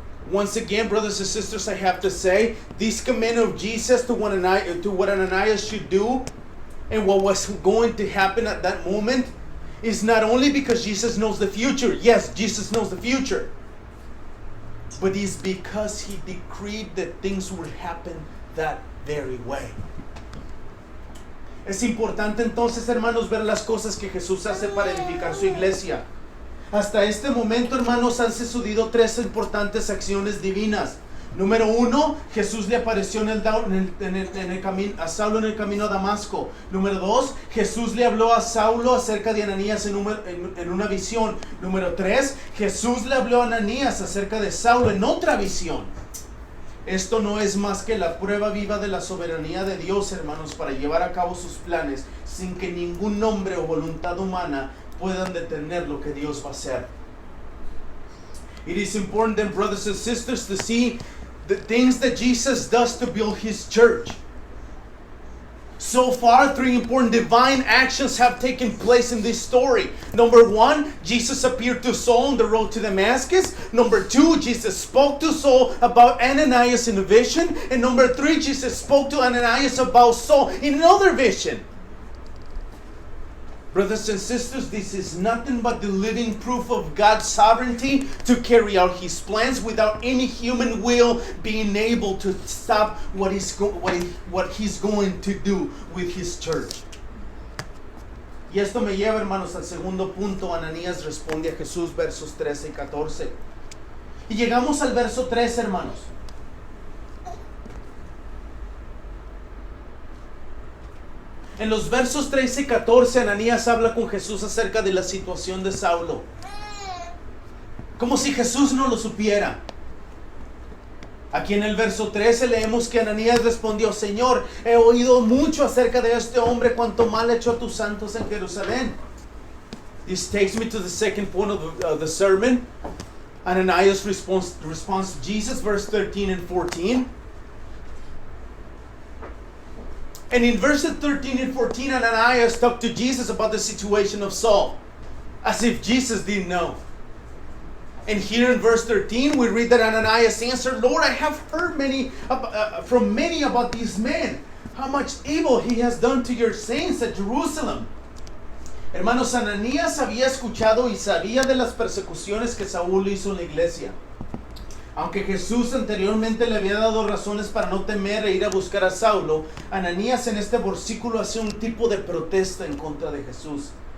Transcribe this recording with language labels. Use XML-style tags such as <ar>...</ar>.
<en>Once again, brothers and sisters, I have to say, this command of Jesus to what Ananias should do and what was going to happen at that moment is not only because Jesus knows the future. Yes, Jesus knows the future. But it's because he decreed that things would happen that very way.</en> <es>Es importante entonces, hermanos, ver las cosas que Jesús hace para edificar su iglesia. Hasta este momento, hermanos, han sucedido tres importantes acciones divinas. Número uno, Jesús le apareció a Saulo en el camino a Damasco. Número dos, Jesús le habló a Saulo acerca de Ananías en una visión. Número tres, Jesús le habló a Ananías acerca de Saulo en otra visión. Esto no es más que la prueba viva de la soberanía de Dios, hermanos, para llevar a cabo sus planes sin que ningún hombre o voluntad humana puedan detener lo que Dios va a hacer.</es> <en>It is important then, brothers and sisters, to see the things that Jesus does to build his church. So far, three important divine actions have taken place in this story. Number one, Jesus appeared to Saul on the road to Damascus. Number two, Jesus spoke to Saul about Ananias in a vision. And number three, Jesus spoke to Ananias about Saul in another vision. Brothers and sisters, this is nothing but the living proof of God's sovereignty to carry out his plans without any human will being able to stop what he's going to do with his church.</en> <es>Y esto me lleva, hermanos, al segundo punto. Ananías responde a Jesús, versos 13 y 14. Y llegamos al verso 3, hermanos. En los versos 13 y 14, Ananías habla con Jesús acerca de la situación de Saulo. Como si Jesús no lo supiera. Aquí en el verso 13 leemos que Ananías respondió, Señor, he oído mucho acerca de este hombre, cuánto mal ha hecho a tus santos en Jerusalén.</es> <en>This takes me to the second point of the sermon. Ananias responds to Jesus, verse 13 and 14. And in verses 13 and 14, Ananias talked to Jesus about the situation of Saul. As if Jesus didn't know. And here in verse 13, we read that Ananias answered, Lord, I have heard from many about these men, how much evil he has done to your saints at Jerusalem.</en> <es>Hermanos, Ananías había escuchado y sabía de las persecuciones que Saúl hizo en la iglesia. Aunque Jesús anteriormente le había dado razones para no temer e ir a buscar a Saulo, Ananías en este versículo hace un tipo de protesta en contra de Jesús.</es>